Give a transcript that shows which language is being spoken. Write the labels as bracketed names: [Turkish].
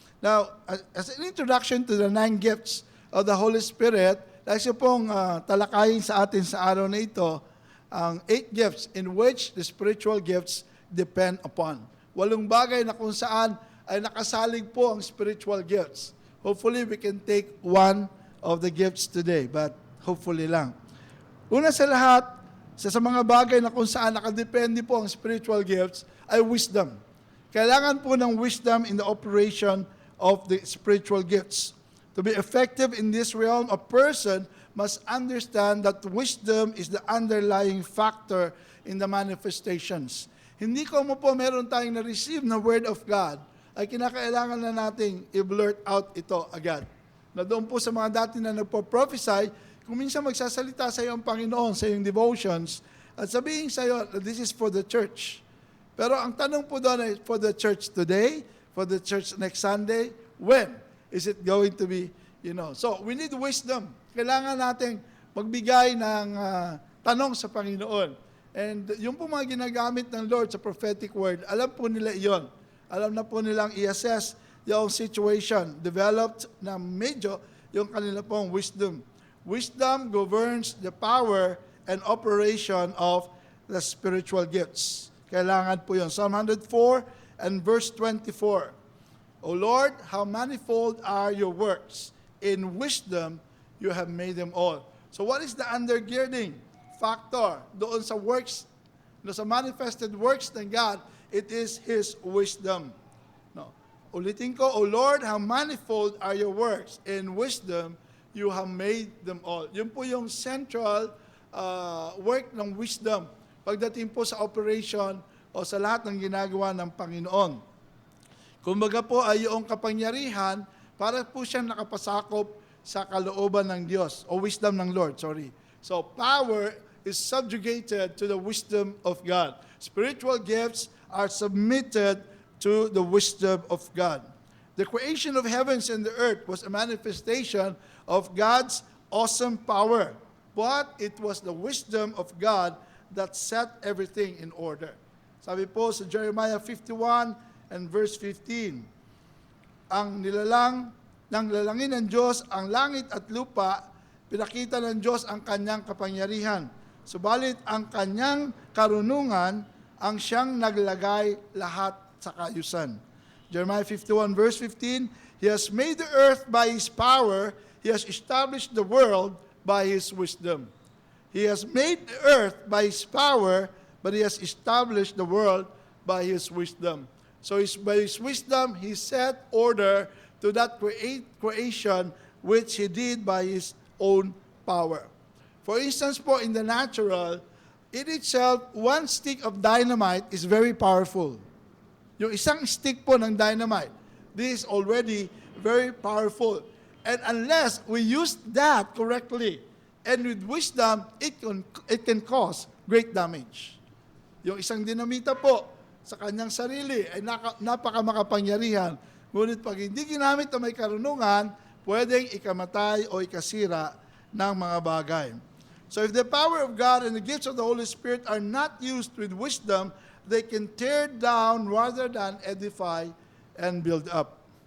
[English] Now, as an introduction to the 9 gifts of the Holy Spirit, [Filipino] nais pong talakayin sa atin sa araw na ito ang [English] 8 gifts in which the spiritual gifts depend upon. [Filipino] 8 bagay na kung saan ay nakasalig po ang spiritual gifts. [English] Hopefully, we can take one of the gifts today, but hopefully lang. [Filipino] Una sa lahat, sa mga bagay na kung saan nakadepende po ang spiritual gifts, ay wisdom. Kailangan po ng wisdom [English] in the operation of the spiritual gifts. To be effective in this realm, a person must understand that wisdom is the underlying factor in the manifestations. [Filipino] Hindi ko mo po meron tayong na-receive na Word of God, ay kinakailangan na nating i-blurt out ito agad. Na doon po sa mga dati na nagpo-prophesy, kung minsan magsasalita sa iyo ang Panginoon sa iyong devotions, at sabihin sa iyo, [English] this is for the church. [Filipino] Pero ang tanong po doon ay, for the church today, for the church next Sunday, when is it going to be, So, we need wisdom. Kailangan nating magbigay ng tanong sa Panginoon. And yung po mga ginagamit ng Lord sa prophetic word, alam po nila iyon. Alam na po nilang i-assess yung situation. Developed na medyo yung kanila pong wisdom. [English] Wisdom governs the power and operation of the spiritual gifts. [Filipino] Kailangan po yun. [English] Psalm 104 and verse 24. O Lord, how manifold are your works. In wisdom, you have made them all. So what is the undergirding factor [Filipino] doon sa works, sa manifested works ng God? [English] It is His wisdom. No. [Filipino] Ulitin ko, [English] O Lord, how manifold are your works. In wisdom, you have made them all. [Filipino] Yun po yung central work ng wisdom pagdating po sa operation o sa lahat ng ginagawa ng Panginoon. Kumbaga po ay yung kapangyarihan para po siyang nakapasakop sa kalooban ng Diyos o wisdom ng Lord, [English] So power is subjugated to the wisdom of God. Spiritual gifts are submitted to the wisdom of God. The creation of heavens and the earth was a manifestation of God's awesome power, but it was the wisdom of God that set everything in order. [Filipino] Sabi po sa Jeremiah 51 and verse 15, ang lalangin ng Diyos ang langit at lupa, pinakita ng Diyos ang kanyang kapangyarihan. Subalit ang kanyang karunungan ang siyang naglagay lahat sa kaayusan. [English] Jeremiah 51 verse 15, He has made the earth by His power, He has established the world by His wisdom. He has made the earth by His power, but He has established the world by His wisdom. So by His wisdom, He set order to that creation which He did by His own power. For instance po, in the natural, in itself, one stick of dynamite is very powerful. [Filipino] Yung isang stick po ng dynamite, [English] this is already very powerful. And unless we use that correctly and with wisdom, it can cause great damage. [Filipino] Yung isang dinamita po, sa kanyang sarili ay napakamakapangyarihan. Ngunit pag hindi ginamit na may karunungan, pwedeng ikamatay o ikasira ng mga bagay. [English] So if the power of God and the gifts of the Holy Spirit are not used with wisdom, they can tear down rather than edify and build up.